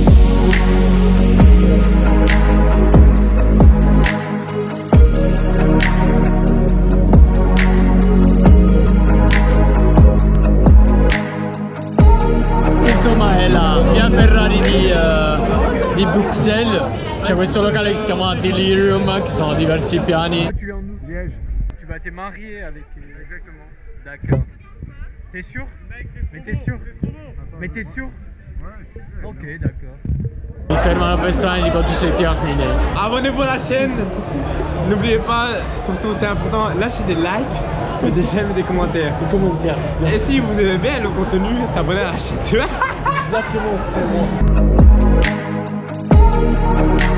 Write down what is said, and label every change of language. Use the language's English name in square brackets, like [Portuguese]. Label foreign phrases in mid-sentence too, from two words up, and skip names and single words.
[Italian] Insomma è la mia Ferrari di Bruxelles. C'è questo locale che si chiama Delirium, che sono diversi piani. Liège. [French] Tu vas te marier avec... Exactement. D'accord. T'es sûr? Mais t'es sûr? Mais t'es sûr? Ouais, je suis sûr. Ok, d'accord. [Italian] Mi fermano per strada e dico tu sei Pierre. [French] Abonnez-vous à la chaîne. N'oubliez pas, surtout c'est important, lâchez des likes, des j'aime et des commentaires. Et si vous aimez bien le contenu, s'abonnez à la chaîne. Exactement.